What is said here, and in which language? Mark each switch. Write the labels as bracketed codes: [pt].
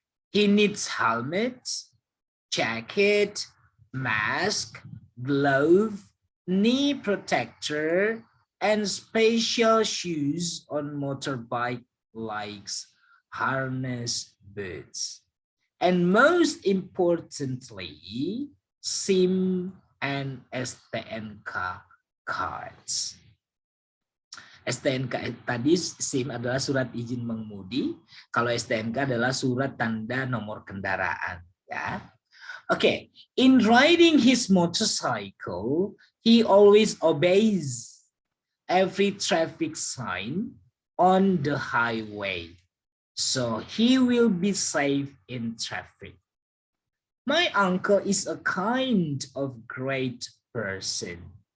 [en] He needs helmets, jacket, mask, glove, knee protector, and special shoes on motorbike like harness boots. And most importantly, SIM and STNK cards. [id] STNK tadi SIM adalah surat izin mengemudi, kalau STNK adalah surat tanda nomor kendaraan, ya. [en] Okay, in riding his motorcycle, he always obeys every traffic sign on the highway, so he will be safe in traffic. My uncle is a kind of great person.